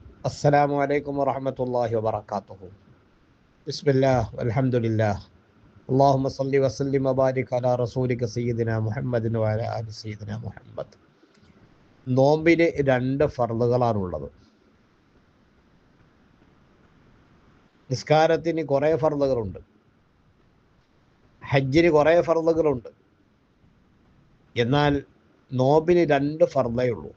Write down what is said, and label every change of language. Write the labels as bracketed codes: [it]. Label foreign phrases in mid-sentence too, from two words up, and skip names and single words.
[ar] السلام عليكم ورحمة الله وبركاته. بسم الله والحمد لله. اللهم صل وسلم وبارك على رسولك سيدنا محمد وعلى آل سيدنا محمد. [ml] നോമ്പിന് രണ്ട് ഫർളുകളാണുള്ളത്. നിസ്കാരത്തിന് കുറേ ഫർളുകളുണ്ട്, ഹജ്ജിന് കുറേ ഫർളുകളുണ്ട്. എന്നാൽ നോമ്പിന് രണ്ട് ഫർളേ ഉള്ളൂ.